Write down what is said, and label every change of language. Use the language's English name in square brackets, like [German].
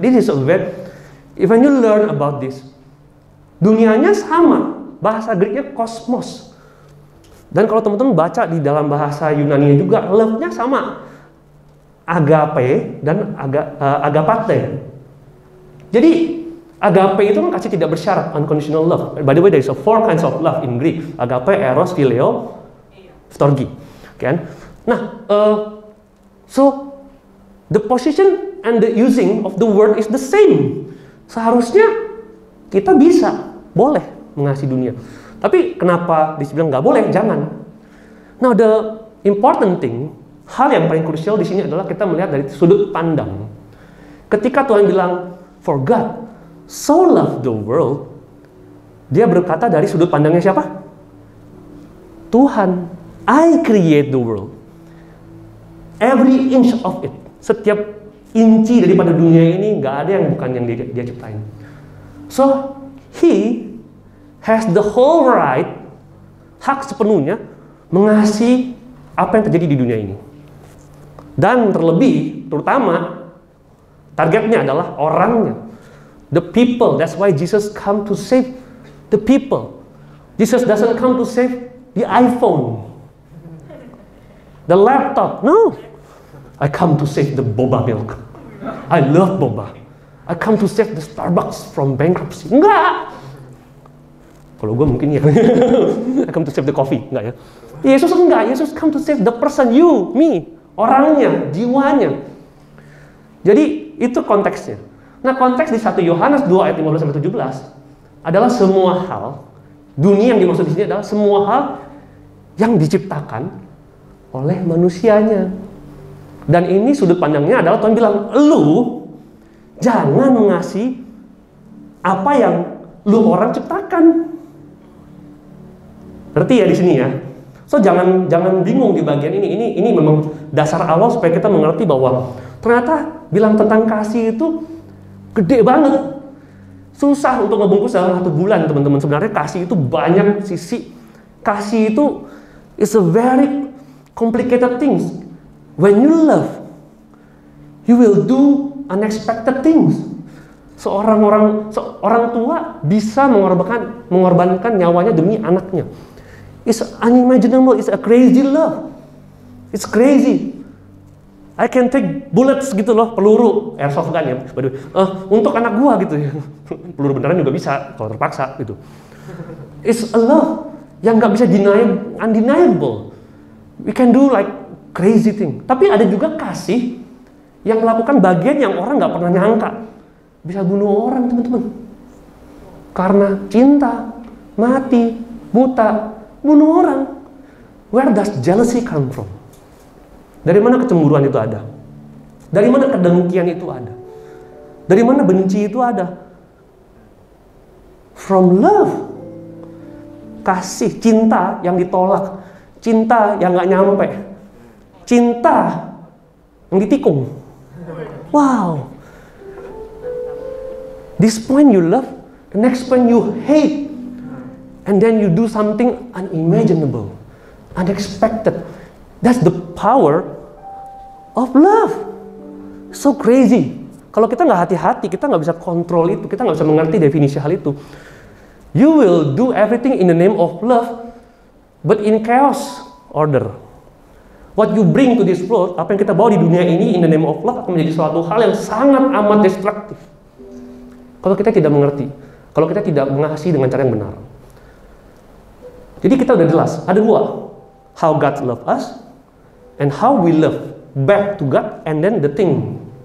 [English] This is a very, when you learn about this, [Indonesian] dunianya sama, bahasa Greeknya kosmos. Dan kalau teman-teman baca di dalam bahasa Yunani juga, love-nya sama, agape dan agapate. Jadi agape itu kan kasih tidak bersyarat, [English] unconditional love. By the way, there is 4 kinds of love in Greek: agape, eros, phileo, storge. Okay? Nah, so the position and the using of the word is the same. [Indonesian] Seharusnya kita bisa, boleh mengasihi dunia. Tapi kenapa dibilang nggak boleh? Jangan. [English] Now the important thing, [Indonesian] hal yang paling krusial di sini adalah kita melihat dari sudut pandang. Ketika Tuhan bilang, [English] for God so loved the world, [Indonesian] Dia berkata dari sudut pandangnya siapa? Tuhan. [English] I create the world. Every inch of it. [Indonesian] Setiap inci daripada dunia ini nggak ada yang bukan yang dia ciptain. [English] So He has the whole right, [Indonesian] hak sepenuhnya mengasihi apa yang terjadi di dunia ini. Dan terlebih, terutama, targetnya adalah orangnya. [English] The people. That's why Jesus come to save the people. Jesus doesn't come to save the iPhone, the laptop. No. I come to save the boba milk. I love boba. I come to save the Starbucks from bankruptcy. [Indonesian] Enggak. Kalau gue mungkin ya. [English] I come to save the coffee. [Indonesian] Enggak ya. Yesus enggak. [English] Yesus come to save the person, you, me. [Indonesian] Orangnya, jiwanya. Jadi itu konteksnya. Nah, konteks di 1 Yohanes 2 ayat 15-17 adalah semua hal, dunia yang dimaksud di sini adalah semua hal yang diciptakan oleh manusianya. Dan ini sudut pandangnya adalah Tuhan bilang, lu jangan ngasih apa yang lu orang ciptakan. Ngerti ya di sini ya? So jangan bingung di bagian ini. Ini memang dasar awal supaya kita mengerti bahwa ternyata bilang tentang kasih itu gede banget. Susah untuk ngebungkus dalam 1 bulan, teman-teman. Sebenarnya kasih itu banyak sisi. Kasih itu [English] is a very complicated things. When you love, you will do unexpected things. [Indonesian] Orang tua bisa mengorbankan nyawanya demi anaknya. [English] It's unimaginable. It's a crazy love. It's crazy. I can take bullets [Indonesian] gitu loh, peluru airsoft gun ya, untuk anak gua gitu ya. Peluru beneran juga bisa kalau terpaksa gitu. [English] It's a love [Indonesian] yang nggak bisa undeniable. [English] We can do like crazy thing. [Indonesian] Tapi ada juga kasih yang melakukan bagian yang orang nggak pernah nyangka. Bisa bunuh orang, teman-teman. Karena cinta, mati, buta, bunuh orang. [English] Where does jealousy come from? [Indonesian] Dari mana kecemburuan itu ada? Dari mana kedengkian itu ada? Dari mana benci itu ada? [English] From love. [Indonesian] Kasih, cinta yang ditolak, cinta yang nggak nyampe, cinta yang ditikung. Wow. [English] This point you love, the next point you hate, and then you do something unimaginable, unexpected. That's the power of love. So crazy. [Indonesian] Kalau kita nggak hati-hati, kita nggak bisa kontrol itu, kita nggak bisa mengerti definisi hal itu. [English] You will do everything in the name of love, but in chaos order. What you bring to this world, [Indonesian] apa yang kita bawa di dunia ini [English] in the name of love [Indonesian] akan menjadi suatu hal yang sangat amat destruktif. Kalau kita tidak mengerti, kalau kita tidak mengasihi dengan cara yang benar. Jadi kita udah jelas, ada dua. [English] How God love us, and how we love back to God, and then the thing.